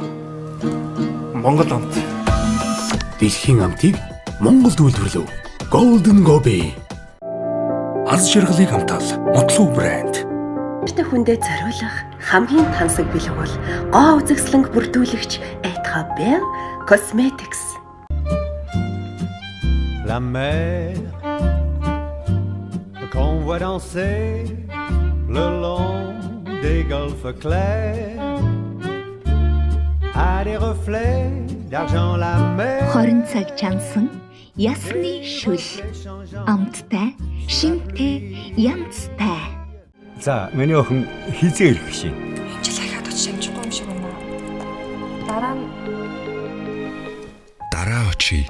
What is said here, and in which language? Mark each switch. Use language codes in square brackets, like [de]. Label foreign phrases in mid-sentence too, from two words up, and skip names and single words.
[mn] Монгол амт. Дэлхийн амтыг Монголд үйлдвэрлэв. Golden Globe. Аз жаргалыг хамтаал Мотлуу брэнд. Тэ хүндэд зориулах хамгийн тансаг бэлэг бол гоо үзэсгэлэнг бүрдүүлэгч Etha Bell Cosmetics. [fr] La mer qu'on voit danser le long des golfes clairs a des reflets d'argent la mer. [mn] Хорин цаг чансан ясны шүл амттай шинтэй янзтай. За миний охин хизээ ирэх шин. Энэ жил ахаад очиж амжихгүй юм шиг байна. Дараа очие.